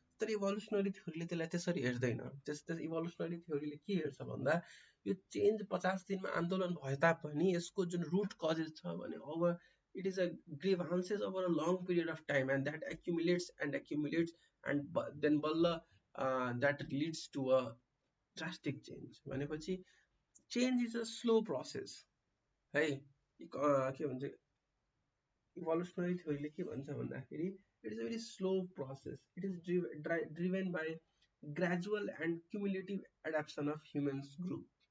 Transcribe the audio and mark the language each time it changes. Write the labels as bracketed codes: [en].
[ne] तर इभोल्युसनरी थ्योरीले त्यसलाई त्यसरी हेर्दैन। त्यस इभोल्युसनरी थ्योरीले के हेर्छ भन्दा यो चेन्ज 50 दिनमा आन्दोलन भए तापनि यसको जुन रुट कजेस छ भने [en] Over it is a grievances over a long period of time and that accumulates and then बल्ल that leads to a drastic change. [ne] भनेपछि [en] change is a slow process [ne] है। के भन्छ इभोल्युसनरी थ्योरीले के भन्छ भन्दाखेरि [en] It is a very slow process, it is driven by gradual and cumulative adaptation of humans group.